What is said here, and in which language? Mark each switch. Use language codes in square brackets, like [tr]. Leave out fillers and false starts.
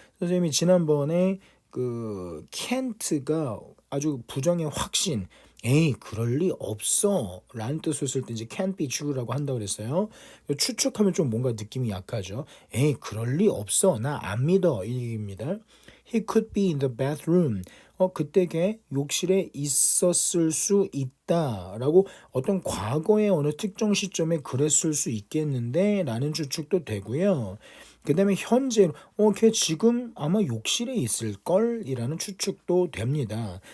[ko] 선생님이 지난번에 그 can't가 아주 부정의 확신. 에이 그럴 리 없어 라는 뜻을 쓸 때 이제 [en] can't be true [ko] 라고 한다고 그랬어요. 추측하면 좀 뭔가 느낌이 약하죠. 에이 그럴 리 없어 나 안 믿어 이 얘기입니다. [en] He could be in the bathroom. [ko] 그때 걔 욕실에 있었을 수 있다라고 어떤 과거의 어느 특정 시점에 그랬을 수 있겠는데 라는 추측도 되고요. 그 다음에 현재로 걔 지금 아마 욕실에 있을걸 이라는 추측도 됩니다.